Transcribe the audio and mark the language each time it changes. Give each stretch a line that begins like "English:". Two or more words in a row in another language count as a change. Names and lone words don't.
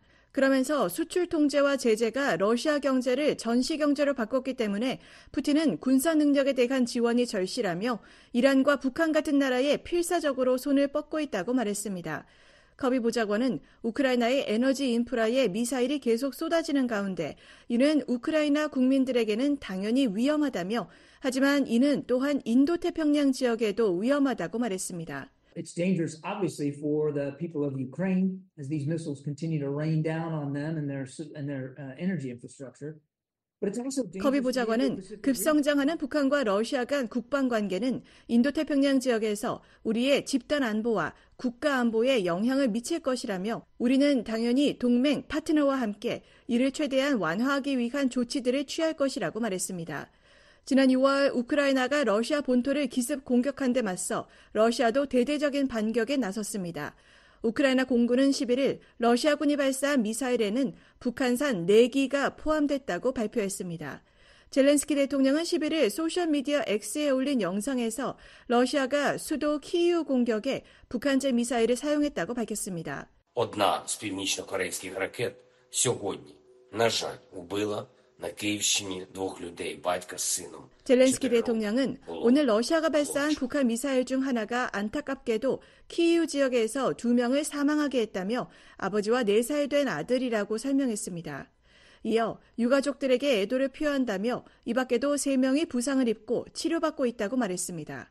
Korean: 그러면서 수출 통제와 제재가 러시아 경제를 전시 경제로 바꿨기 때문에 푸틴은 군사 능력에 대한 지원이 절실하며 이란과 북한 같은 나라에 필사적으로 손을 뻗고 있다고 말했습니다. 커비 보좌관은 우크라이나의 에너지 인프라에 미사일이 계속 쏟아지는 가운데 이는 우크라이나 국민들에게는 당연히 위험하다며 하지만 이는 또한 인도태평양 지역에도 위험하다고 말했습니다.
English: It's dangerous, obviously, for the people of Ukraine as these missiles continue to rain down on them and their energy infrastructure.
Korean: 커비 보좌관은 급성장하는 북한과 러시아 간 국방 관계는 인도태평양 지역에서 우리의 집단 안보와 국가 안보에 영향을 미칠 것이라며 우리는 당연히 동맹 파트너와 함께 이를 최대한 완화하기 위한 조치들을 취할 것이라고 말했습니다. 지난 6월 우크라이나가 러시아 본토를 기습 공격한 데 맞서 러시아도 대대적인 반격에 나섰습니다. 우크라이나 공군은 11일 러시아군이 발사한 미사일에는 북한산 4기가 포함됐다고 발표했습니다. 젤렌스키 대통령은 11일 소셜미디어 X에 올린 영상에서 러시아가 수도 키이우 공격에 북한제 미사일을 사용했다고 밝혔습니다.
Ukrainian: Одна з північно-корейських ракет сьогодні, на жаль, вбила на Київщині двох людей, батька з сином.
Korean: 젤렌스키 대통령은 오늘 러시아가 발사한 북한 미사일 중 하나가 안타깝게도 키이우 지역에서 2명을 사망하게 했다며 아버지와 4살 된 아들이라고 설명했습니다. 이어 유가족들에게 애도를 표한다며 이 밖에도 3명이 부상을 입고 치료받고 있다고 말했습니다.